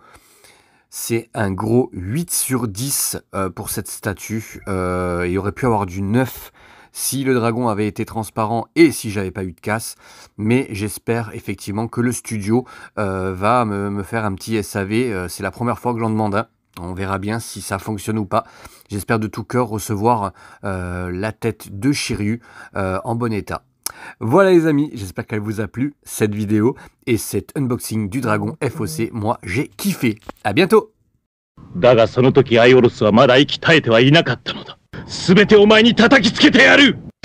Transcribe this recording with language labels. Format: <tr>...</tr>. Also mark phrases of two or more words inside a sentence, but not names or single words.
<fr>C'est un gros 8 sur 10 pour cette statue, il aurait pu avoir du 9 si le dragon avait été transparent et si j'avais pas eu de casse, mais j'espère effectivement que le studio va me faire un petit SAV, c'est la première fois que j'en demande un. On verra bien si ça fonctionne ou pas. J'espère de tout cœur recevoir la tête de Shiryu en bon état. Voilà les amis, j'espère qu'elle vous a plu, cette vidéo, et cet unboxing du dragon FOC, moi j'ai kiffé. À bientôt.</fr> <ja>だがその時アイオロスはまだ息絶えてはいなかったのだ。全てお前に叩きつけてやる。</ja>